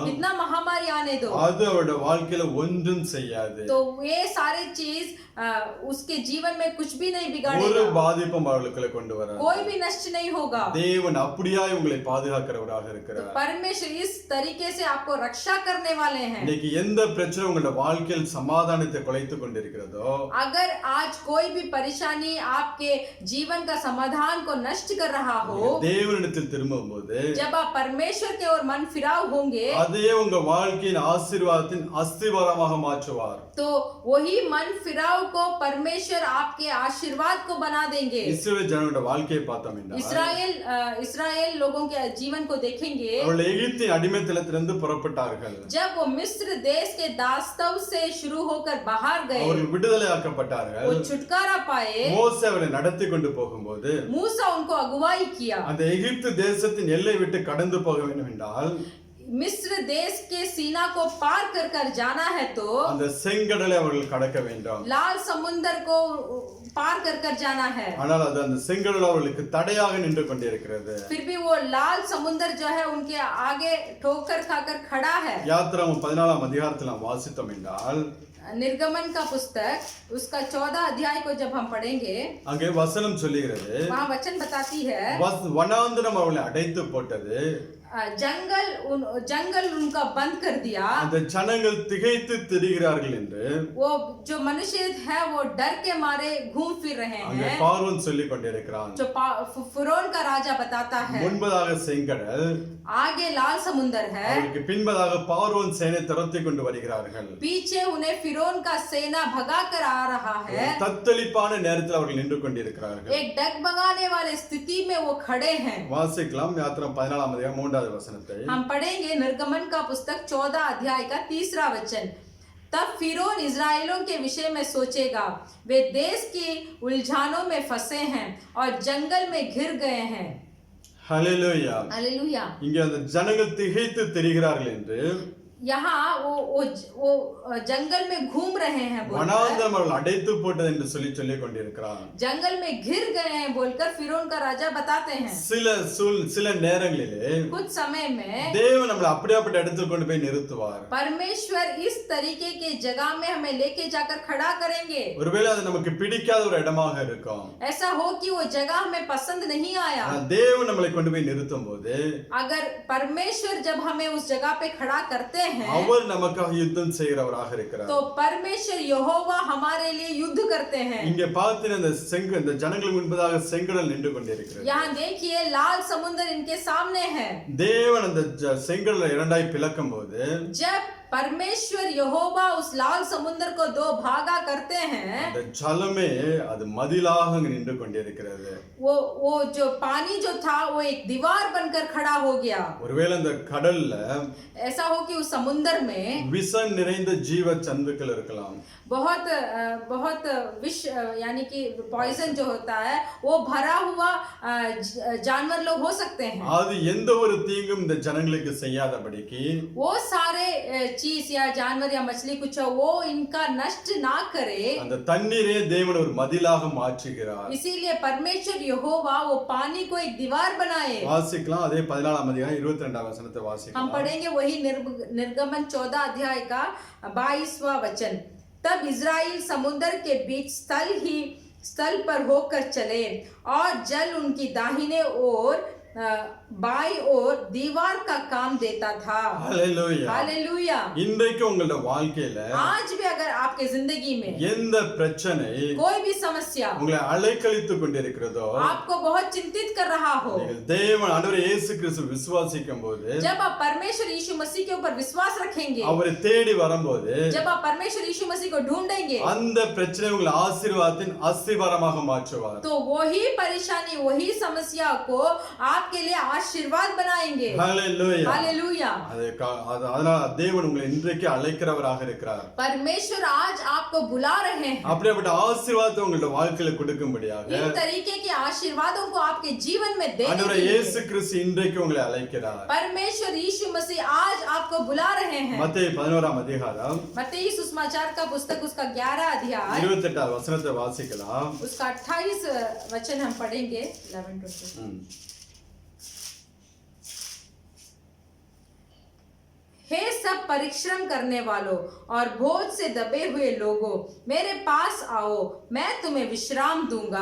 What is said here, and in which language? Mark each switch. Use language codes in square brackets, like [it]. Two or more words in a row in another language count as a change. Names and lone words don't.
[hi] कितना महामारी आने दो, [ta] அது அவருடைய வாழ்க்கையில ஒன்றும் செய்யாது. [hi] तो ये सारी चीज उसके जीवन में कुछ भी नहीं [ta] ஒரு [hi] बिगाड़ेगा, [ta] பாதிப்பும் அவர்களுக்குள்ள கொண்டு வராது. [hi] कोई भी नष्ट नहीं होगा. [ta] தேவன் அப்படியாய் உங்களை பாதுகாக்கிறவராக [hi] तो [ta] இருக்கிறார். [hi] परमेश्वर इस तरीके से आपको रक्षा करने वाले हैं. [ta] இன்னைக்கு எந்த பிரச்சனை உங்களோட வாழ்க்கையில் சமாதானத்தை குலைத்துக் கொண்டிருக்கிறதோ, [hi] अगर आज कोई भी परेशानी आपके जीवन का समाधान को नष्ट कर रहा हो, [ta] தேவனிடத்தில் திரும்பும்போது [hi] जब आप परमेश्वर के ओर मन फिराव होंगे, [ta] அதே உங்க வாழ்க்கையின் ஆசீர்வாதத்தின் அஸ்திவாரமாக மாற்றுவார். [hi] तो वही मन फिराव को परमेश्वर आपके आशीर्वाद को बना देंगे. [ta] இஸ்ரவேல் ஜனங்களோட வாழ்க்கையை பார்த்தோம் என்றால், [hi] इस्राएल लोगों के जीवन को देखेंगे, [ta] அவர்கள் எகிப்தின் அடிமைத்தனத்திலிருந்து புறப்பட்டார்கள். [hi] जब वो मिस्र देश के दास्तव से शुरू होकर बाहर गए, [ta] அவர்கள் விடுதலையாக்கப்பட்டார்கள். [hi] वो छुटकारा पाए. [ta] மோசே அவர்களை நடத்தி கொண்டு போகும்போது [hi] मूसा उनको अगुवाई किया. [ta] அந்த எகிப்து தேசத்தின் எல்லை விட்டு கடந்து போக வேண்டும் என்றால், [hi] मिस्र देश के सीमा को पार कर जाना है तो [ta] அந்த செங்கடலை அவர்கள் கடக்க வேண்டும். [hi] लाल समुद्र को पार कर जाना है. [ta] ஆனால் அது அந்த செங்கடல் அவர்களுக்கு தடையாக நின்று கொண்டிருக்கிறது. [hi] फिर भी वो लाल समुद्र जो है उनके आगे ठोकर खाकर खड़ा है. [ta] யாத்திராகமம் 14ஆம் அதிகாரத்தில் நாம் வாசித்தோம் என்றால், [hi] निर्गमन का पुस्तक उसका 14 अध्याय को जब हम पढ़ेंगे, [ta] அங்கே வசனம் சொல்லுகிறது, [hi] वहाँ वचन बताती है, [ta] வனாந்தரம் அவர்களை அடைத்து போட்டது, [hi] जंगल उनका बंद कर दिया. [ta] அந்த ஜனங்கள் திகைத்து திரிகிறார்கள் என்று [hi] वो जो मनुष्य है वो डर के मारे घूम फिर रहे [ta] அங்கே [hi] हैं. [ta] பார்வோன் சொல்லிக் கொண்டிருக்கிறான். [hi] जो फिरौन का राजा बताता है, [ta] முன்பதாக செங்கடல், [hi] आगे लाल समुद्र है, [ta] அவருக்கு பின்பதாக பார்வோன் சேனை துரத்தி கொண்டு வருகிறார்கள். [hi] पीछे उन्हें फिरौन का सेना भगा कर आ रहा है. [ta] தத்தளிப்பான நேரத்தில் அவர்கள் நின்று கொண்டிருக்கிறார்கள். [hi] एक डगमगाने वाले स्थिति में वो खड़े हैं. [ta] வாசிக்கலாம் யாத்திரம் 14ஆம் அதிகாரம் 3 3வது வசனத்தை [hi] हम पढ़ेंगे निर्गमन का पुस्तक 14 अध्याय का 3रा वचन। तब फिरौन इजराइलों के विषय में सोचेगा, वे देश की उलझानों में फंसे हैं और जंगल में घिर गए हैं। [ta] ஹல்லேலூயா. [hi] हालेलुया। [ta] இங்கே அந்த ஜனங்கள் திகைத்து தெரிகிறார்கள் என்று [hi] यहाँ वो जंगल में घूम रहे हैं बोलकर, [ta] வனாந்தரம் அவர்கள் அடைத்து போட்டது என்று சொல்லிக் கொண்டிருக்கிறார். [hi] जंगल में घिर गए हैं बोलकर फिरौन का राजा बताते हैं। [ta] சில நேரங்களிலே [hi] कुछ समय में [ta] தேவன் நம்மளை அப்படியாப்பட்ட இடத்துக்கு கொண்டு போய் நிறுத்துவார். [hi] परमेश्वर इस तरीके के जगह में हमें लेके जाकर खड़ा करेंगे। [ta] ஒருவேளை அது நமக்கு பிடிக்காத ஒரு இடமாக இருக்கும். [hi] ऐसा हो कि वो जगह हमें पसंद नहीं आया। [ta] தேவன் நம்மளை கொண்டு போய் நிறுத்தும் போது [hi] अगर परमेश्वर जब हमें उस जगह पे खड़ा करते हैं, [ta] அவர் நமக்காக யுத்தம் செய்கிறவராக இருக்கிறார். [hi] तो परमेश्वर यहोवा हमारे लिए युद्ध करते हैं। [ta] இங்கே பார்த்தீங்கன்னா இந்த ஜனங்களுக்கு முன்பதாக செங்கடல் நின்று கொண்டிருக்கிறது. [hi] यहाँ देखिए लाल समुद्र इनके सामने है। [ta] தேவன் அந்த செங்கடலை இரண்டாய் பிளக்கும் போது [hi] जब परमेश्वर यहोवा उस लाल समुद्र को दो भागा करते हैं, [ta] அந்த ஜலமே அது மதிலாக நின்று கொண்டிருக்கிறது. [hi] वो जो पानी जो था वो एक दीवार बनकर खड़ा हो गया। [ta] ஒருவேளை அந்த கடல்ல [hi] ऐसा हो कि उस समुद्र में [ta] விஷம் நிறைந்த ஜீவ ஜந்துக்கள் இருக்கலாம். [hi] बहुत विष यानी कि पॉइजन जो होता है वो भरा हुआ जानवर लोग हो सकते हैं। [ta] அது எந்த ஒரு தீங்கும் இந்த ஜனங்களுக்கு செய்யாதபடிக்கு [hi] वो सारे चीज या जानवर या मछली कुछ वो इनका नष्ट ना करे, [ta] அந்த தண்ணீரே தேவன் ஒரு மதிலாக மாற்றுகிறார். [hi] इसीलिए परमेश्वर यहोवा वो पानी को एक दीवार बनाए। [ta] வாசிக்கலாம். அதே 14ஆம் அதிகாரம் 22ஆம் वचनத்தை [hi] हम [ta] வாசிக்கலாம். [hi] पढ़ेंगे वही निर्गमन 14 अध्याय का 22वां वचन। तब इजराइल समुद्र के बीच स्थल पर होकर चले और जल उनकी दाहिने ओर बाई ओर दीवार का काम देता था। [ta] ஹல்லேலூயா. [hi] हालेलुया। [ta] இன்றைக்கு உங்களோட வாழ்க்கையில [hi] आज भी अगर आपके जिंदगी में [ta] எந்த பிரச்சனை [hi] कोई भी समस्या [ta] உங்களை அலைக்கழித்துக் கொண்டிருக்கிறதோ, [hi] आपको बहुत चिंतित कर रहा हो, [ta] நீங்கள் தேவன் ஆண்டவர் இயேசு கிறிஸ்து விசுவாசிக்கும் போது, [hi] जब आप परमेश्वर यीशु मसीह के ऊपर विश्वास रखेंगे, [ta] அவரை தேடி வரும்போது, [hi] जब आप परमेश्वर यीशु मसीह को ढूंढेंगे, [ta] அந்த பிரச்சனை உங்களை ஆசீர்வாதத்தின் அஸ்திவாரமாக மாற்றுவார். [hi] तो वही परेशानी वही समस्या को आपके लिए आशीर्वाद बनाएंगे। [ta] ஹல்லேலூயா. [hi] हालेलुया। [ta] அதனால தேவன் உங்களை இன்றைக்கு அழைக்கிறவராக இருக்கிறார். [hi] परमेश्वर आज आपको बुला रहे हैं, [ta] அப்படிப்பட்ட ஆசீர்வாதத்தை உங்களோட வாழ்க்கையில கொடுக்கும்படியாக [hi] इन तरीके के आशीर्वादों को आपके जीवन में देने [ta] ஆண்டவர் [hi] के लिए [ta] இயேசு கிறிஸ்து இன்றைக்கு உங்களை அழைக்கிறார். [hi] परमेश्वर यीशु मसीह आज आपको बुला रहे हैं। [ta] மத்தேயு 11ஆம் அதிகாரம் [hi] मत्ती सुसमाचार का पुस्तक उसका 11 अध्याय [ta] 28ஆம் வசனத்தை வாசிக்கலாம். [hi] उसका 28 वचन हम पढ़ेंगे। 11-20। हे सब परिश्रम करने वालों और बोझ से दबे हुए लोगों, मेरे पास आओ, मैं तुम्हें विश्राम दूंगा।